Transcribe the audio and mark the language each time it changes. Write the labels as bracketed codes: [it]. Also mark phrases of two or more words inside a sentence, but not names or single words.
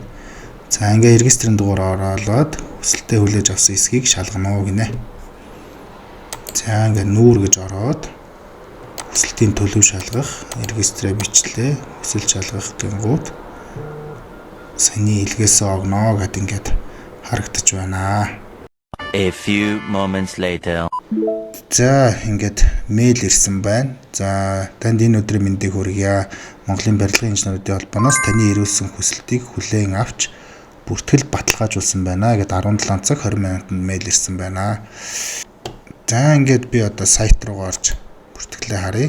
[mn] За ингээ регистрийн дугаараа оруулаад хүсэлтээ хүлээж авсан эсхийг шалгана уу гинэ. За ингээ нүүр гэж ороод хүсэлтийн төлөв шалгах, регистрээ бичлээ, хүсэл шалгах гингүүд саяны илгээсээ огноо гэд ингээд харагдаж байна. [en] A few moments later. [mn] За ингээд мэйл ирсэн байна. За танд энэ өдрийн мэндийг хүргье. Монголын барилгын инженеруудын холбооноос таны ирүүлсэн хүсэлтийг хүлээн авч бүртгэл баталгаажуулсан байна гэд 17 цаг 20 минутанд мэйл ирсэн байна. За ингээд би одоо сайт руу орж бүртгэлээ харъя.